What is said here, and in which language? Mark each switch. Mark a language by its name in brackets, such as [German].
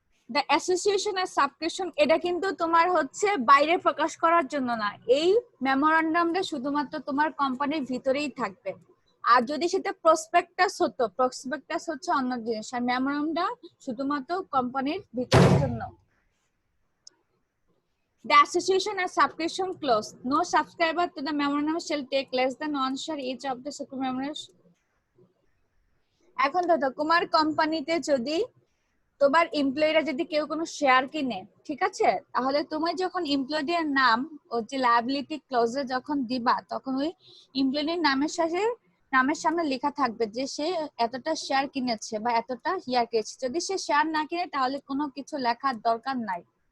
[Bangla] The association আর subscription, এটা কিন্তু তোমার হচ্ছে বাইরে প্রকাশ করার জন্য না, এই মেমোরান্ডামটা শুধুমাত্র তোমার কোম্পানির ভিতরেই থাকবে। আর যদি সেটা প্রসপেক্টাস হতো, প্রসপেক্টাস হচ্ছে অন্য জিনিস, আর মেমোরান্ডাম শুধুমাত্র কোম্পানির ভিতরের জন্য। [English] The association and subscription clause, no subscriber to the memorandum shall take less than 1 share each of the memorandum. [Bangla] এখন দেখো তোমার কোম্পানিতে যদি তোমার এমপ্লয়িরা যদি কেউ কোনো শেয়ার কিনে, ঠিক আছে, তাহলে তুমি যখন এমপ্লয়ির নাম ও যে লায়াবিলিটি ক্লজে যখন দিবা, তখন ওই এমপ্লয়ির নামের সামনে লেখা থাকবে যে সে এতটা শেয়ার কিনেছে বা এতটা ইয়ার কিনেছে। যদি সে শেয়ার না কিনে তাহলে কোনো কিছু লেখার দরকার নাই।